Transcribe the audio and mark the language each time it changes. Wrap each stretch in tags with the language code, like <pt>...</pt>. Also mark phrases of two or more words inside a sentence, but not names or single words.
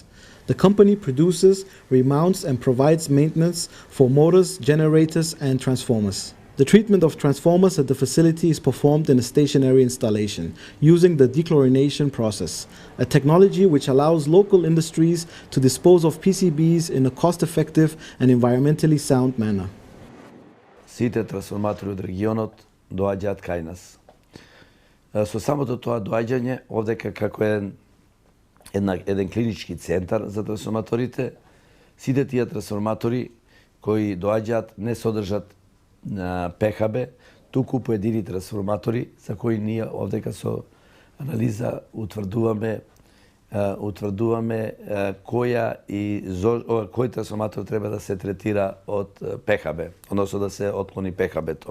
<en>The company produces, remounts, and provides maintenance for motors, generators, and transformers. The treatment of transformers at the facility is performed in a stationary installation using the dechlorination process, a technology which allows local industries to dispose of PCBs in a cost-effective and environmentally sound manner.</en> <mk>Сите трансформатори од регионот доаѓаат кај нас. Со самото тоа доаѓање, овдека како еден клинички центар за трансформаторите, сите тие трансформатори кои доаѓаат не содржат на ПХБ, туку поедини трансформатори за кои ние овдека со анализа утврдуваме кој трансформатор треба да се третира од ПХБ, односно да се отклони ПХБ-то.</mk>